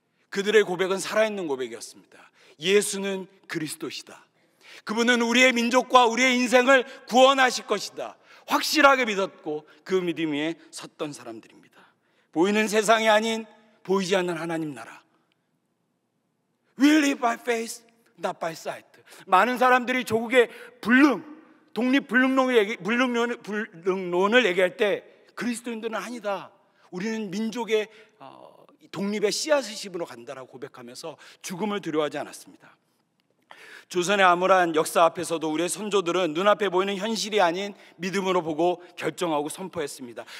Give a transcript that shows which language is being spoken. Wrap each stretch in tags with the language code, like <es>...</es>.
<ko>그들의 고백은 살아있는 고백이었습니다. 예수는 그리스도시다. 그분은 우리의 민족과 우리의 인생을 구원하실 것이다, 확실하게 믿었고 그 믿음 위에 섰던 사람들입니다. 보이는 세상이 아닌 보이지 않는 하나님 나라.</ko> <en>We live by faith, not by sight.</en> <ko>많은 사람들이 조국의 독립불능론을 얘기할 때 그리스도인들은 아니다, 우리는 민족의 독립의 씨앗을 심으러 간다라고 고백하면서 죽음을 두려워하지 않았습니다. 조선의 암울한 역사 앞에서도 우리의 선조들은 눈앞에 보이는 현실이 아닌 믿음으로 보고 결정하고 선포했습니다.</ko>